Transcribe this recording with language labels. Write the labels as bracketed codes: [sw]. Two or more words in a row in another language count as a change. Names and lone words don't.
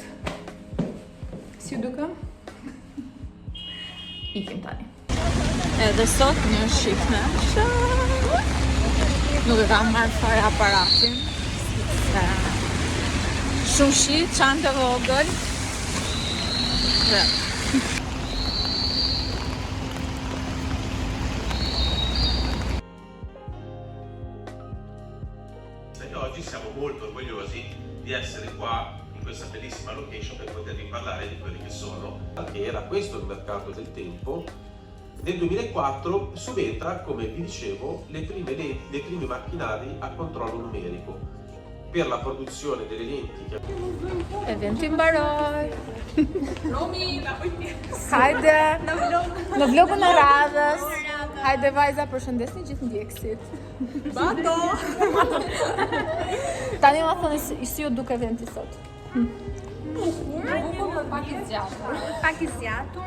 [sq] Si ju dukem? Ikim tani. Edhe sot një shifme. Nuk e kam marrë fare aparatin. Shumë shi, çantë vogël. [it] Oggi siamo molto orgogliosi di essere qua in questa bellissima location per potervi parlare di quelli che sono, che era questo il mercato del tempo. Nel 2004 subentra, come vi dicevo, le prime macchinari a controllo numerico per la produzione delle lenti che... [sq] Eventi mbaroj. Romi, hajde në vlogun e radhës. Hajde vajza, përshëndesni gjithë ndjekësit. Bato! Tani ma thoni si ju duke eventi sot. Bukur, pak i zgjatur. Pak i zgjatur.